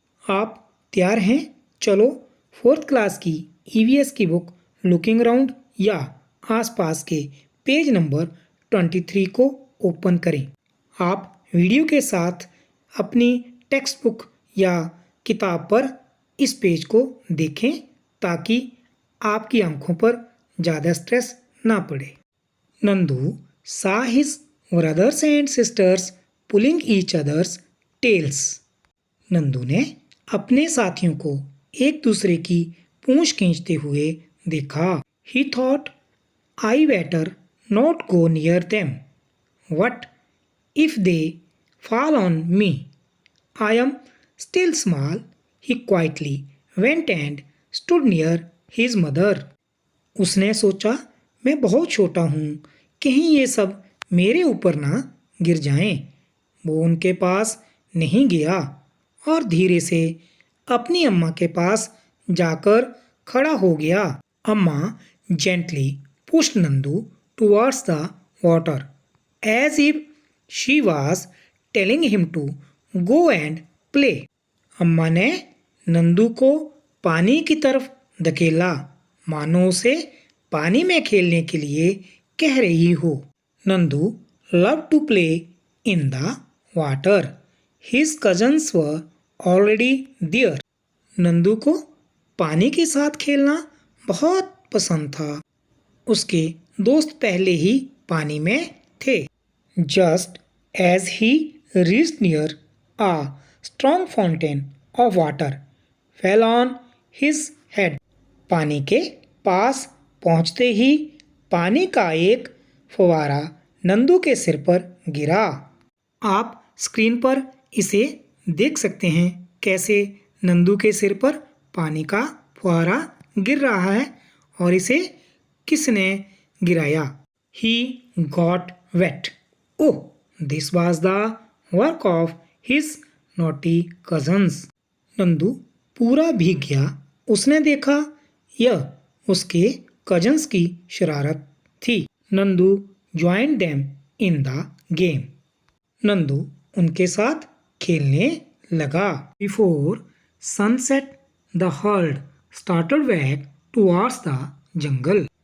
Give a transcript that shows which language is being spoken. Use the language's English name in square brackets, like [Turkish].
[Hindi] आप तैयार हैं? चलो 4th क्लास की ईवीएस की बुक लुकिंग अराउंड या आसपास के पेज नंबर 23 को ओपन करें। आप वीडियो के साथ अपनी टेक्स्ट बुक या किताब पर इस पेज को देखें ताकि आपकी आंखों पर ज़्यादा स्ट्रेस ना पड़े। [English] Nandu saw his brothers and sisters pulling each other's tails. [Hindi] Nandu ने अपने साथियों को एक दूसरे की पूंछ खींचते हुए देखा। [English] He thought, I better not go near them. What if they fall on me? I am still small. He quietly went and stood near his mother. [Hindi] उसने सोचा, मैं बहुत छोटा हूँ, कहीं ये सब मेरे ऊपर ना गिर जाएं। वो उनके पास नहीं गया और धीरे से अपनी अम्मा के पास जाकर खड़ा हो गया। [English] Amma gently pushed Nandu towards the water as if she was telling him to go and play. [Hindi] अम्मा ने नंदू को पानी की तरफ धकेला मानो उसे पानी में खेलने के लिए कह रही हो। [English] Nandu loved to play in the water. His cousins were already there. [Hindi] Nandu को पानी के साथ खेलना बहुत पसंद था। उसके दोस्त पहले ही पानी में थे। [English] Just as he reached near, a strong fountain of water fell on his head. [Hindi] पानी के पास पहुंचते ही पानी का एक फव्वारा नंदू के सिर पर गिरा। आप स्क्रीन पर इसे देख सकते हैं कैसे नंदू के सिर पर पानी का फव्वारा गिर रहा है और इसे किसने गिराया? [English] He got wet. Oh, this was the work of his naughty cousins. [Hindi] Nandu पूरा भीग गया। उसने देखा यह उसके कजन्स की शरारत थी। [English] Nandu joined them in the game. [Hindi] Nandu उनके साथ खेलने लगा। [English] Before sunset, the herd started back towards the jungle.